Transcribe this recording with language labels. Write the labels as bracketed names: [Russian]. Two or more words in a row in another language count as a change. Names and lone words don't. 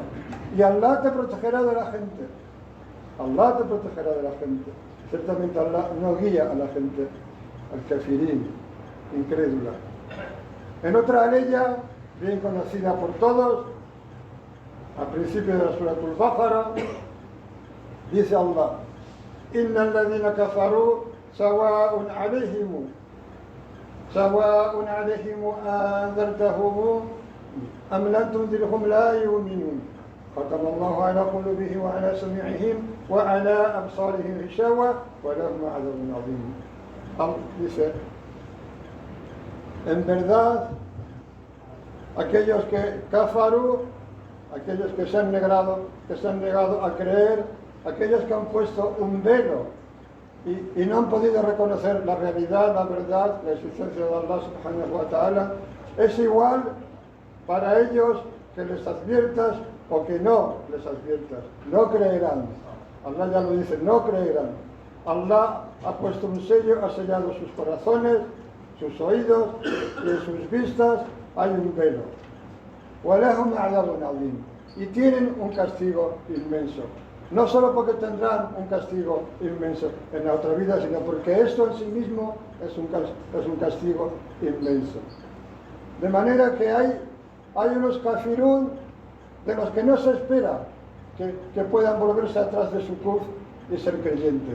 [Spanish] Y Allah te protegerá de la gente. Allah te protegerá de la gente. Ciertamente Allah no guía a la gente, al kafirín, incrédula. En otra aleya, bien conocida por todos, al principio de la Suratul Baqara, dice Allah: [Arabic] إن الذين كفروا سواء عليهم أأنذرتهم أم لم تنذرهم لا يؤمنون. ختم الله على قلوبهم وعلى سمعهم وعلى أبصارهم غشاوة ولهم عذاب عظيم. [Spanish] Dice: en verdad, aquellos que kafaru, aquellos que se han negado a creer, aquellos que han puesto un velo y no han podido reconocer la realidad, la verdad, la existencia de Allah [Arabic] سبحانه وتعالى, [Spanish] es igual para ellos que les adviertas o que no les adviertas. No creerán. Allah ya lo dice, no creerán. Allah ha puesto un sello, ha sellado sus corazones, sus oídos, y en sus vistas hay un velo. [Arabic] وَلَهُمْ عَذَابٌ عَظِيمٌ, [Spanish] y tienen un castigo inmenso. No solo porque tendrán un castigo inmenso en la otra vida, sino porque esto en sí mismo es un castigo inmenso. De manera que hay unos kafirún de los que no se espera que puedan volverse atrás de su kufr y ser creyentes.